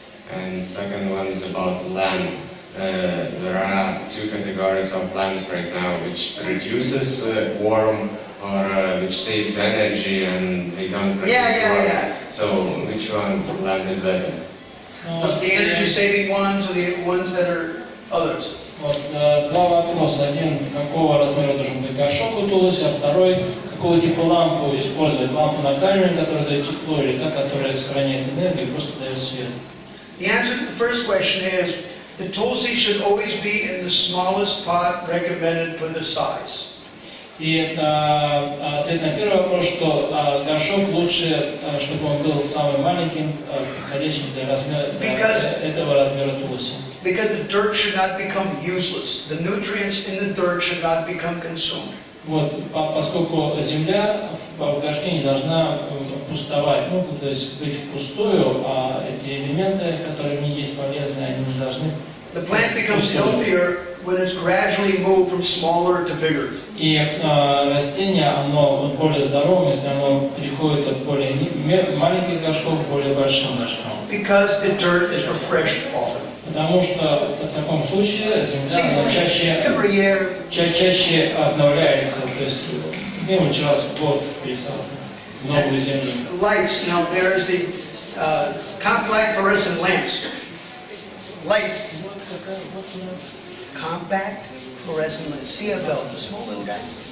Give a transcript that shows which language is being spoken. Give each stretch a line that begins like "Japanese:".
English: And second one is about lamb. There are two categories of lambs right now, which produces worm or which saves energy and they don't produce worm. Yeah. So which one lamb is better? The energy saving ones or the ones that are others?
Russian: Вот, два вопроса. Один, какого размера должен быть горшок у tulsi, а второй, какого типа лампу использовать. Лампу накаливания, которая дает тепло, или та, которая сохраняет энергию и просто дает свет.
English: The answer to the first question is the tulsi should always be in the smallest pot recommended for the size.
Russian: И ответ на первый вопрос, что горшок лучше, чтобы он был самым маленьким, подходящим для этого размера tulsi.
English: Because the dirt should not become useless. The nutrients in the dirt should not become consumed.
Russian: Вот, поскольку земля в горшке не должна пустовать, то есть быть впустую, а эти элементы, которые в ней есть полезные, они не должны.
English: The plant becomes healthier when it's gradually moved from smaller to bigger.
Russian: И растение, оно более здоровым, если оно переходит от более маленьких горшков к более большим горшкам.
English: Because the dirt is refreshed often.
Russian: Потому что в таком случае земля чаще обновляется, то есть где-нибудь раз в год пересадка новую землю.
English: Lights, there is the compact fluorescent lamps. Lights. Compact fluorescent lamps. CFL, the small little guys.